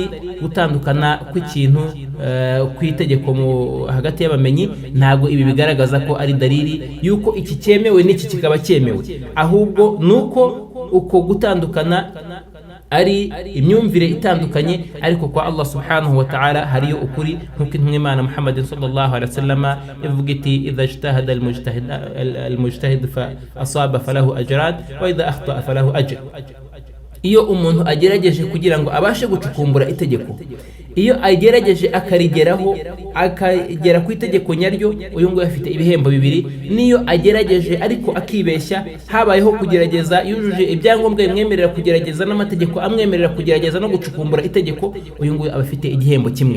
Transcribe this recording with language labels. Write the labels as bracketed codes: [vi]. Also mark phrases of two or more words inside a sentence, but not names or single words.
[rw] Gutandukana kw'ikintu kw'itegeko hagati y'abamenyi ntago ibi bigaragaza ko ari dalili yuko iki cyemewe n'iki kikaba cyemewe, ahubwo nuko uko gutandukana ari imyumvire itandukanye, ariko kwa [ar] الله سبحانه وتعالى [rw] hariyo ukuri. Nkuko intumwa y'Imana Muhammadin [ar] صلى الله عليه وسلم [rw] ivuga iti [ar] إذا اجتهد المجتهد فأصاب فله أجران وإذا أخطأ فله أجر. [rw] Iyo umuntu agerageje kugira ngo abashe gucukumbura itegeko, iyo agerageje akarigeraho akagera ku itegeko nyaryo, uyu ngo afite ibihembo 2. Niyo agerageje ariko akibeshya, habayeho kugerageza yujuje ibyangombwa bimwemerera kugerageza n'amategeko amwemerera kugerageza no gucukumbura itegeko, uyu ngo abafite igihembo 1.